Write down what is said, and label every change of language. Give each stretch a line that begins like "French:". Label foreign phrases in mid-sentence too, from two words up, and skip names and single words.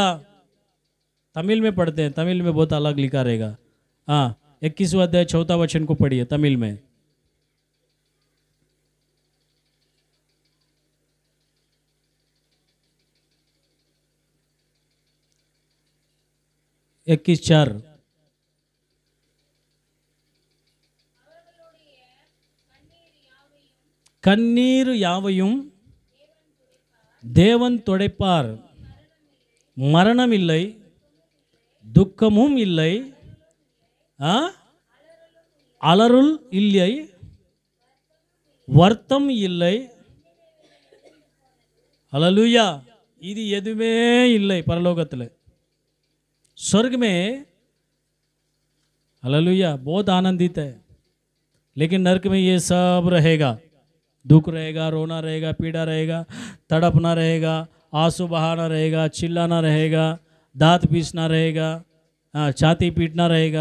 Hindi: तमिल में पढ़ते हैं, तमिल में बहुत अलग लिखा रहेगा। हाँ, 21वां अध्याय 4 वचन को पढ़िए तमिल में। इक्कीस 4।
Tamil: கண்ணீர் யாவையும் தேவன் துடைப்பார், மரணம் இல்லை, துக்கமும் இல்லை, அலறுல் இல்லை, வருத்தம் இல்லை। हालेलुया। இது எதுவுமே இல்லை பரலோகத்தில்।
Hindi: स्वर्ग में हालेलुया बहुत आनंदित है, लेकिन नरक में ये सब रहेगा। दुख रहेगा, रोना रहेगा, पीड़ा रहेगा, तड़पना रहेगा, आंसू बहाना रहेगा, चिल्लाना रहेगा, दांत पीसना रहेगा, छाती पीटना रहेगा।